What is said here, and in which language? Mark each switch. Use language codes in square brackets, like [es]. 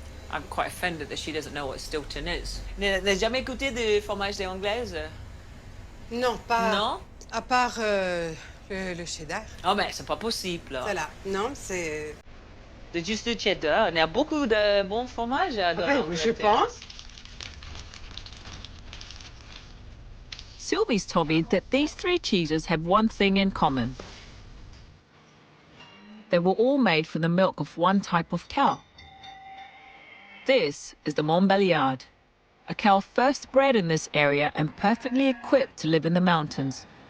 [en] I'm quite offended that she doesn't know what Stilton is. [fr] N'as jamais goûté de fromage des Anglaises? Non, pas. Non? À part le cheddar. Oh, mais c'est pas possible. Voilà. Non, c'est. C'est juste du cheddar. Il y a beaucoup de bons fromages à Oui, je pense. [en] Sylvie's told me that these three cheeses have one thing in common. They were all made from the milk of one type of cow. This is the Montbéliard, a cow first bred in this area and perfectly equipped to live in the mountains.